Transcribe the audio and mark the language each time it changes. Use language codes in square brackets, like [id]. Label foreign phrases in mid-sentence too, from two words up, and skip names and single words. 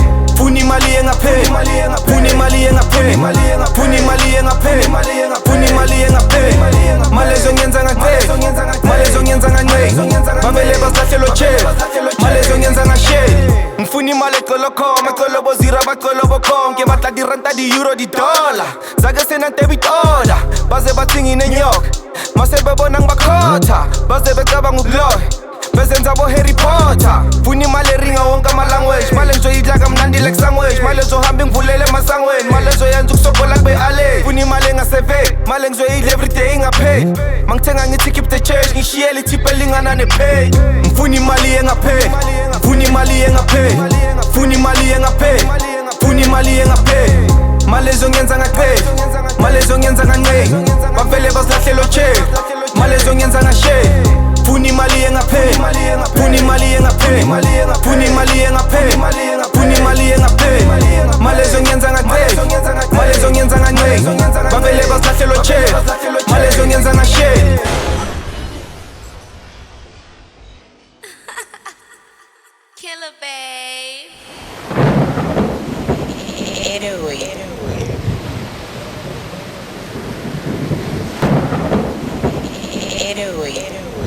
[zu] Funa imali engapheli, funa imali engapheli, funa imali engapheli, funa imali engapheli. Mali ezongenza ngacela, mali ezongenza ngancenga. Bavele bazilahlelwa cherry, mali ezongenza ngasheli. Ngifuna imali ecela khoma, ecela bo zero abagcwele bokhonke. [st] Batla di ranta di euro di dollar, [zu] zake senantebitola. Baze bathinga inenyoka, mase bebona ngibakhotha. Baze becabanga ukuloya, bezenza bo Harry Potter. Funa imali eringa wonke ama-language, mali engizoyidla kamnandi [en] like sandwich. [zu] Mali ezohamba ingivulele emasangweni, mali ezoyenza ukusogola kube ale. Funa imali engaseveli, mali engizoyidla everyday ingapheli. Mangithenga ngithi [en] keep the change, [zu] ngishiyele ithipe elingana nepay. Ngifuna imali engapheli, funa imali engapheli, funa imali engapheli, funa imali engapheli. Mali ezongenza ngacela, mali ezongenza ngancenga. Bavele bazilahlelwa cherry, mali ezongenza ngasheli. Funa imali engapheli, funa imali engapheli, funa imali engapheli, funa imali engapheli. Mali ezongenza ngacela, mali ezongenza ngancenga. Bavele bazilahlelwa cherry, mali ezongenza ngasheli. [en] Killer babe. Get away.